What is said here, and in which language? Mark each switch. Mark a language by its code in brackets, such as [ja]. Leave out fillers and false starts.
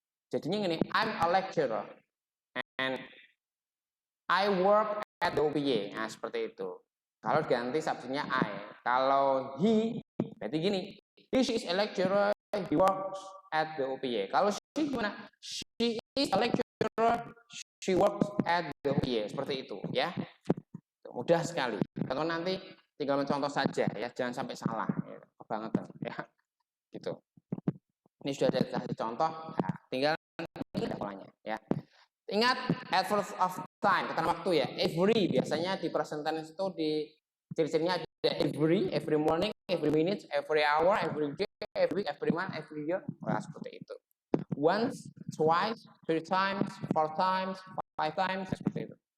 [id] Jadinya gini, [en] I'm a lecturer and I work at the UPY. [id] Nah, seperti itu. Kalau ganti subjeknya I. Kalau he berarti gini. [en] He is a lecturer, he works at the UPY. [id] Kalau she gimana? [en] She is a lecturer, she works at the UPY. [id] Seperti itu ya. Mudah sekali. Kalau nanti tinggal mencontoh saja ya, jangan sampai salah. Ya, kebangetan ya. Gitu. Ini sudah ada kasih contoh, ya, tinggal polanya ya. Ingat adverb of time, kata waktu ya. [en] Every [id] biasanya di present tense itu di ciri-cirinya ada [en] every morning, every minute, every hour, every day, every week, every month, every year. [id] Nah, seperti itu. [en] Once, twice, 3 times, 4 times, 5 times, seperti itu.